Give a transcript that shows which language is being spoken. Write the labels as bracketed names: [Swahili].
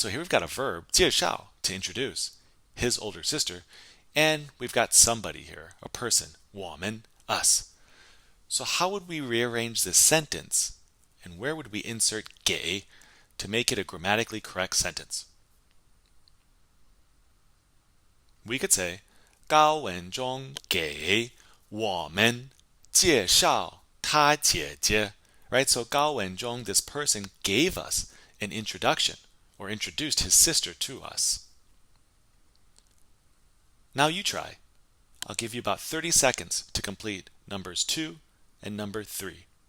[English] So here we've got a verb 介绍 to introduce his older sister, and we've got somebody here, a person, 我们, us. So how would we rearrange this sentence, and where would we insert 给 to make it a grammatically correct sentence. We could say [Chinese] 高文中给我们介绍他姐姐. [English] Right? So 高文中, this person gave us an introduction or introduced his sister to us. Now you try. I'll give you about 30 seconds to complete numbers 2 and number 3.